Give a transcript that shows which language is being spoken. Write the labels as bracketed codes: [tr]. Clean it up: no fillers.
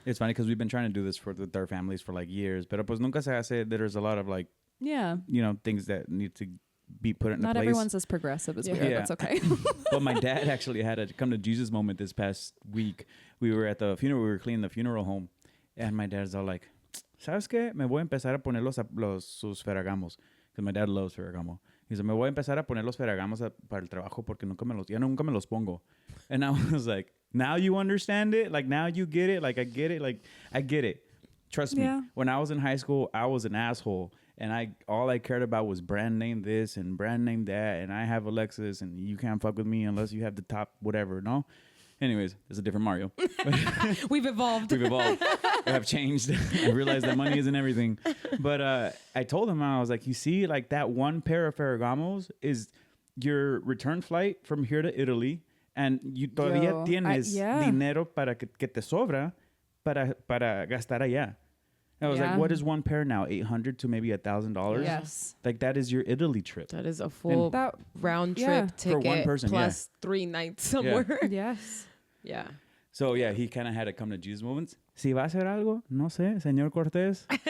[en] It's funny because we've been trying to do this with our families for like years, [es] pero pues nunca se hace. [en] There's a lot of like, Yeah. you know, things that need to be put into Not place. everyone's as progressive as we are. Yeah. That's okay. But my dad actually had a come to Jesus moment this past week. We were at the funeral. We were cleaning the funeral home, and my dad's all like, [es] "¿Sabes qué? Me voy a empezar a poner sus ferragamos." [en] Because my dad loves Ferragamo. He said, [es] "Me voy a empezar a poner los ferragamos para el trabajo porque nunca me los pongo." [en] And I was like, "Now you understand it? Like now you get it? Like I get it? Like I get it. Trust me. Yeah. When I was in high school, I was an asshole." And all I cared about was brand name this and brand name that. And I have a Lexus and you can't fuck with me unless you have the top whatever, no? Anyways, it's a different Mario. We've evolved. We've evolved. We have changed. I realized that money isn't everything. But I told him, I was like, you see, like that one pair of Ferragamos is your return flight from here to Italy. And you [es] todavía tienes dinero para que te sobra para gastar allá. [en] I was like, what is one pair now? $800 to maybe $1,000? Yes. Like that is your Italy trip. That is a full that- round trip yeah. ticket For one person, plus 3 nights somewhere. Yes. Yeah. So yeah, he kind of had to come to Jesus moments. [es] Si va a hacer algo, no sé, señor Cortés.